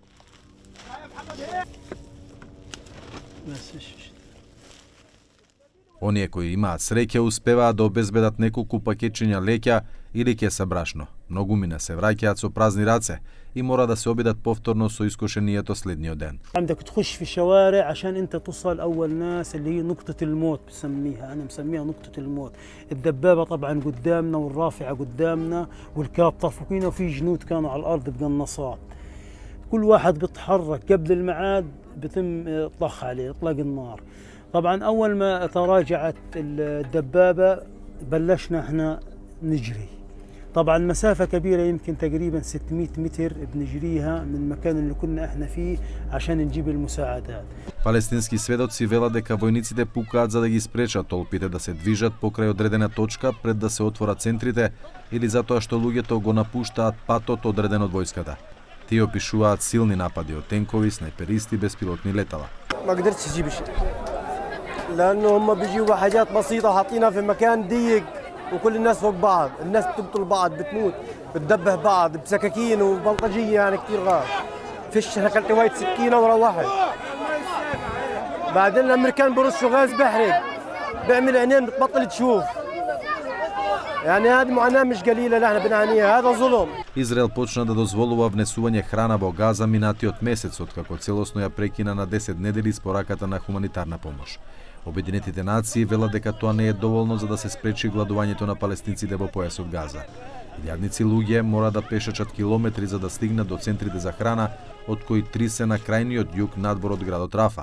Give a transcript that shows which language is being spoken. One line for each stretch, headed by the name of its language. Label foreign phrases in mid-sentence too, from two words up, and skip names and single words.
Macedonian: Оние кои имаат среќа успеваат да обезбедат неколку пакетчиња леќа или кеса брашно. Многумина се враќаат со празни раце и мора да се обидат повторно со искушението следниот ден.
Arabic: عندك تخش في الشوارع عشان انت توصل اول ناس اللي هي نقطة الموت بسميها، انا مسميها نقطة الموت. الدبابة طبعا قدامنا والرافعة قدامنا والكاب طرفقينا وفي جنود كانوا على الارض بقناصات. كل واحد بيتحرك قبل الميعاد بتم طخ عليه اطلاق النار. طبعا اول ما تراجعت الدبابة بلشنا احنا نجري. طبعا مسافة كبيرة يمكن تقريبا 600 متر بنجريها من المكان اللي كنا احنا فيه عشان نجيب المساعدات.
Macedonian: Палестински сведоци велат дека војниците пукаат за да ги спречат толпите да се движат покрај одредена точка пред да се отворат центрите или затоа што луѓето го напуштаат патот одреден од војската. Тие опишуваат силни напади од тенкови, снайперисти, беспилотни летала.
Arabic: ما قدرتش اجيب شيء لانه هم بيجيبوا حاجات بسيطة حاطينها في مكان ضيق وكل الناس فوق بعض، الناس بتقتل بعض، بتموت، بتدبح بعض بسكاكين وبلطجية يعني كثير غاب. فيش انا اكلت هواية سكينة وروحت. بعدين الامريكان برشوا غاز بحرق، بيعمل عينين بتبطل تشوف. يعني هذه معاناة مش قليلة اللي احنا بنعانيها، هذا ظلم.
Macedonian: Израел почна да дозволува внесување храна во Газа минатиот месец откако целосно ја прекина на 10 недели испораката на хуманитарна помош. Обединетите нации велат дека тоа не е доволно за да се спречи гладувањето на палестинците во појасот Газа. Илјадници луѓе мора да пешачат километри за да стигнат до центрите за храна, од кои 3 се на крајниот југ надвор од градот Рафа.